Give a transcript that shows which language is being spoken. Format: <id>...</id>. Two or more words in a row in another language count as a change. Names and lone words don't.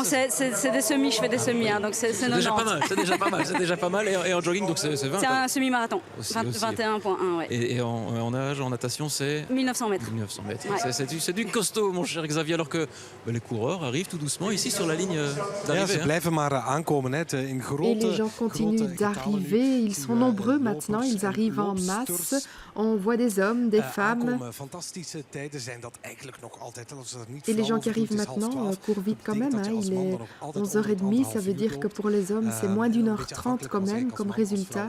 <fr>Non, c'est des semis, je fais des semis. Hein, donc c'est déjà pas mal, c'est déjà pas mal. Et en jogging, donc c'est 20? C'est un semi-marathon, 21.1, ouais. Et en nage, en natation, c'est 1900 mètres. 1900 mètres. Ouais. C'est du costaud, mon cher Xavier, alors que les coureurs arrivent tout doucement ici sur la ligne d'arrivée.</fr> <nl>Ze blijven maar aankomen. In grote,</nl> <fr>et les gens continuent d'arriver. Ils sont nombreux maintenant. Ils arrivent en masse. On voit des hommes, des femmes. Et les gens qui arrivent maintenant courent vite quand même. Il est 11h30. Ça veut dire que pour les hommes, c'est moins d'1h30 quand même comme résultat.</fr>